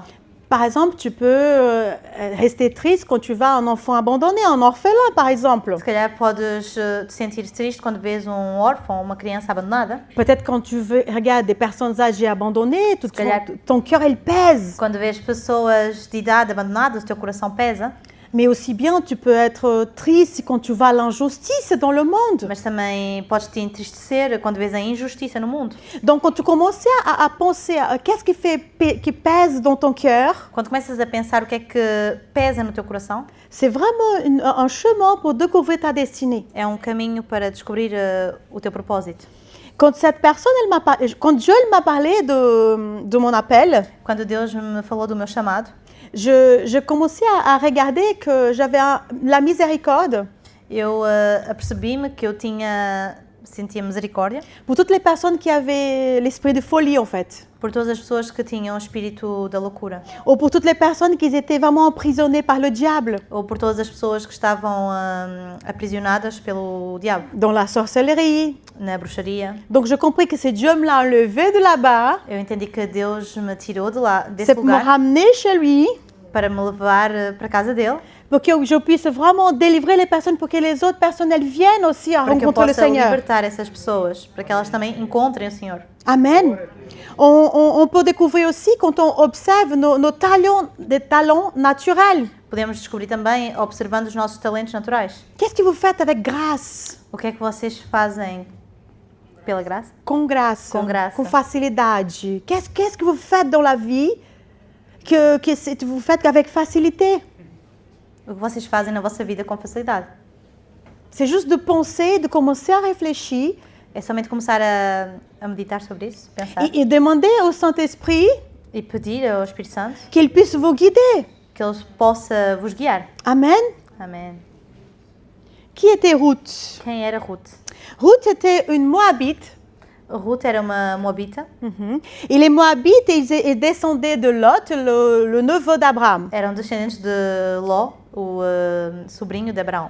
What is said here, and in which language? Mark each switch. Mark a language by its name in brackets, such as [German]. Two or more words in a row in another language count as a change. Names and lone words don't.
[French] Par exemple, tu peux rester triste quand tu vois un enfant abandonné, un orphelin par exemple. [Portuguese] Se calhar podes te sentir triste quando vês órfão, uma criança abandonada. [French] Peut-être quand tu regardes des personnes âgées abandonnées, [Portuguese] calhar- [French] ton cœur il pèse. [Portuguese] Quando vês pessoas de idade abandonadas, o teu coração pesa. [French] Mais aussi bien, tu peux être triste quand tu vois l'injustice dans le monde. [Portuguese] Mas também podes te entristecer quando vês a injustiça no mundo. [French] Donc, quand tu commences à penser, qu'est-ce qui pèse dans ton cœur, [Portuguese] Quando começas a pensar o que é que pesa no teu coração, [French] c'est vraiment un chemin pour découvrir ta destinée. [Portuguese] é caminho para descobrir o teu propósito. [French] Quand cette personne, quand Dieu m'a parlé de mon appel, [Portuguese] Quando Deus me falou do meu chamado, [French] je commençais à regarder que j'avais la miséricorde [Portuguese] eu apercebi-me que eu sentia misericórdia [French] pour toutes les personnes qui avaient l'esprit de folie en fait, [Portuguese] por todas as pessoas que tinham o espírito da loucura, [French] ou pour toutes les personnes qui étaient vraiment emprisonnées par le diable, [Portuguese] ou por todas as pessoas que estavam aprisionadas pelo diabo, [French] dans la sorcellerie. [Portuguese] na bruxaria. [French] Donc je compris que c'est Dieu me l'a enlevé de là-bas, [Portuguese] Eu entendi que Deus me tirou de lá, desse [French] c'est pour me [Portuguese] lugar, [French] ramener chez lui, [Portuguese] para me levar para casa dele, [French] pour que je puisse vraiment délivrer les personnes, pour que les autres personnes elles viennent aussi à [Portuguese] para que eu [French] rencontrer le [Portuguese] possa [French] Seigneur. [Portuguese] libertar essas pessoas, para que elas também encontrem o Senhor. [French] Amen. On peut découvrir aussi quand on observe nos talents, des talents naturels. [Portuguese] Podemos descobrir também observando os nossos talentos naturais. [French] Qu'est-ce que vous faites avec grâce? [Portuguese] O que é que vocês fazem pela graça? Com graça. Com graça. Com facilidade. [French] Qu'est-ce que vous faites dans la vie que vous faites avec facilité? [Portuguese] O que vocês fazem na vossa vida com facilidade? [French] C'est juste de penser, de commencer à réfléchir [Portuguese] É somente começar a meditar sobre isso, pensar [French] et demander au Saint-Esprit [Portuguese] e pedir ao Espírito Santo [French] qu'il puisse vous guider. [Portuguese] que Ele possa vos guiar. [French] Amen. [Portuguese] Amém. [French] Qui était Ruth? [Portuguese] Quem era Ruth? [French] Ruth était une Moabite. [Portuguese] Ruth era uma moabita. [French] Et les Moabites, ils descendaient de Lot, le neveu d'Abraham. [Portuguese] Eram descendentes de Ló, o sobrinho de Abraão.